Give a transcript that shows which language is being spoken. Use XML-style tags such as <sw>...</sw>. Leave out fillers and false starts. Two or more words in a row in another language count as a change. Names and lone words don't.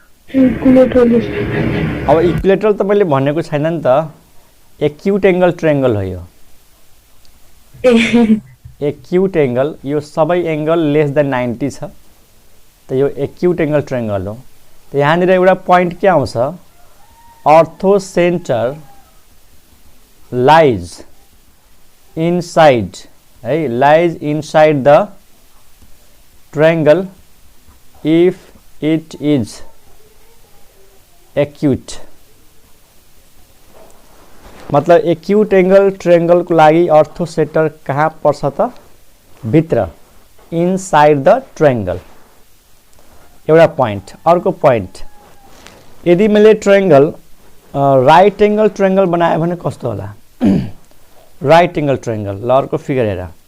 <ne>अब इक्विलेटरल त मैले भनेको छैन नि त</ne> <en>acute angle triangle</en> <ne>हो यो</ne> <en>acute angle</en> <ne>यो सबै</ne> <en>angle less than 90</en> <ne>छ त यो</ne> <en>acute angle triangle</en> <ne>हो त यहाँनिर एउटा पोइन्ट के आउँछ अर्थोसेन्टर</ne> <en>lies inside the triangle if it is acute मतलब एक्यूट angle triangle</en> <ne>को लागि अर्थोसेन्टर कहाँ पर्छ त भित्र</ne> <en>inside the triangle</en> <ne>एउटा पोइन्ट अर्को पोइन्ट यदि मैले</ne> <en>triangle right angle triangle</en> <ne>बनाए भने कस्तो होला</ne> <en>right angle triangle</en> <ne>ल अर्को फिगर हेर</ne>